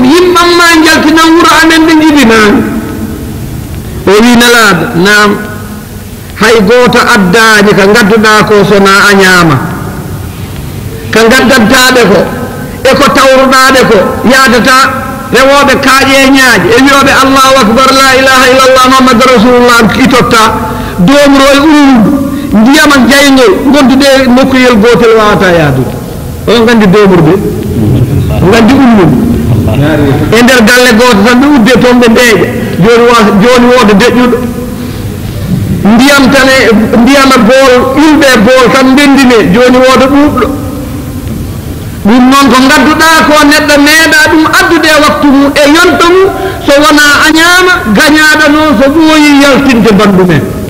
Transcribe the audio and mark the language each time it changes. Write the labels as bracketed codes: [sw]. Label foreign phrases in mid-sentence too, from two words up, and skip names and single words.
[ff] yimɓamma jaltinan wuro amen ɓe jibinani o wi nelaɗo nam hay goto addaji ka gadduɗa ko sona a ñaama ka gaddantaɓe ko e ko tawruɗaɓe ko yadata rewoɓe kaaƴe ñaaji e wiyoɓe [ar] الله أكبر لا إله إلا الله محمد رسول الله [ff] itotta domro e urundu ndiyam ak jayngoy gondude nokkuyel gotel wawata yaadude on gandi domurde gandi ummum e nder galle goto tan ɓe udde toon ɓe ndeeƴa joni wooda deƴƴuɗo ndiyam tan ndiyam e bool ilɓe bool tan ndendine joni wooda ɗuuɓɗo ɗum noon ko gadduɗa ko neɗɗo meeɗa ɗum addude waktu mum e yonta mum so wona a ñaama gañaɗo noon so ɓooyi yaltinde banɗumen